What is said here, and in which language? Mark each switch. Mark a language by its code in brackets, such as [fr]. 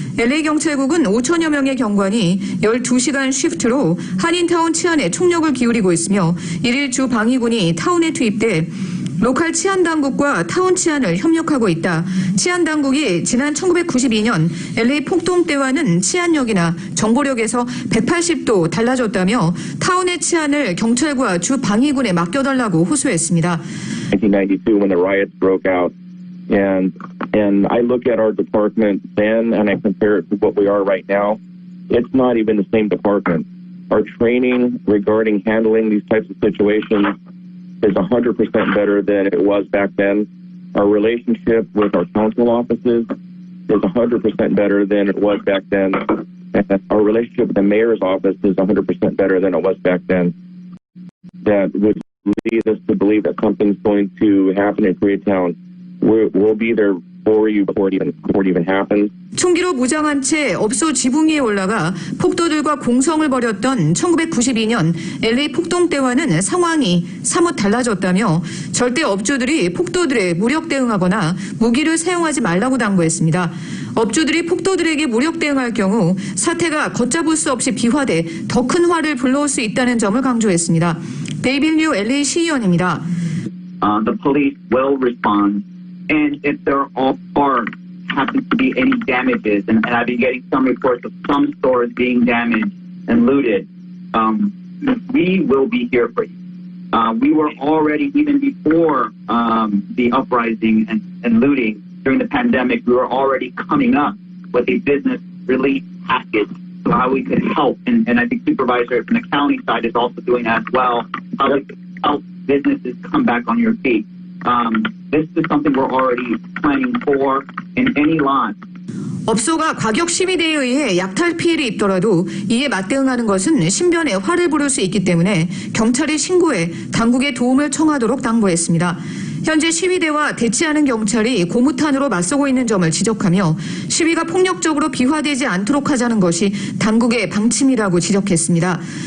[ko] LA 경찰국은 5천여 명의 경관이 12시간 쉬프트로 한인타운 치안에 총력을 기울이고 있으며 1일 주 방위군이 타운에 투입돼 로컬 치안당국과 타운 치안을 협력하고 있다. 치안당국이 지난 1992년 LA 폭동 때와는 치안력이나 정보력에서 180도 달라졌다며 타운의 치안을 경찰과 주 방위군에 맡겨달라고 호소했습니다. [en] 1992 when the riots broke out. And I look at our department then and I compare it to what we are right now. It's not even the same department. Our training regarding handling these types of situations is 100% better than it was back then. Our relationship with our council offices is 100% better than it was back then. And our relationship with the mayor's office is 100% better than it was back then. That would lead us to believe that something's going to happen in Koreatown. We'll be there for you before it even happens. [ko] 총기로 무장한 채 업소 지붕 위에 올라가 폭도들과 공성을 벌였던 1992년 LA 폭동 때와는 상황이 사뭇 달라졌다며 절대 업주들이 폭도들에 무력 대응하거나 무기를 사용하지 말라고 당부했습니다. 업주들이 폭도들에게 무력 대응할 경우 사태가 걷잡을 수 없이 비화돼 더 큰 화를 불러올 수 있다는 점을 강조했습니다. 데이빌 류 LA 시의원입니다. [en] The police will respond and if there are happens to be any damages, and I've been getting some reports of some stores being damaged and looted, we will be here for you. We were already, even before the uprising and looting during the pandemic, we were already coming up with a business relief package, so how we could help. And I think Supervisor from the county side is also doing that as well, how we could help businesses come back on your feet. This is something we're already planning for in any lot. [ko] 업소가 과격 시위대에 의해 약탈 피해를 입더라도 이에 맞대응하는 것은 신변에 화를 부를 수 있기 때문에 경찰에 신고해 당국의 도움을 청하도록 당부했습니다. 현재 시위대와 대치하는 경찰이 고무탄으로 맞서고 있는 점을 지적하며 시위가 폭력적으로 비화되지 않도록 하자는 것이 당국의 방침이라고 지적했습니다.